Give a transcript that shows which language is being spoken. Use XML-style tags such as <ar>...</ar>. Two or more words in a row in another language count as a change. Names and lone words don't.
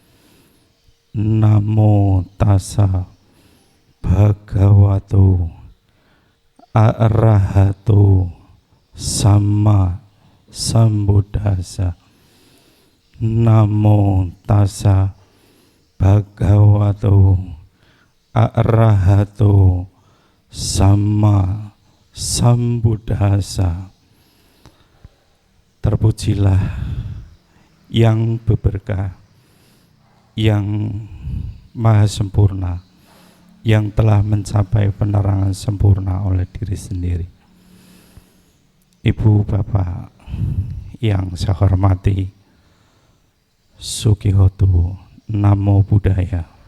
<pi>Namo tassa bhagavato arahato sama sambuddhassa. Namo tassa bhagavato arahato sama sambuddhassa.</pi> <id>Terpujilah yang berberkah, yang maha sempurna, yang telah mencapai penerangan sempurna oleh diri sendiri. Ibu bapak yang saya hormati,</id> <pi>Sukihoto, Namo Buddhaya.</pi>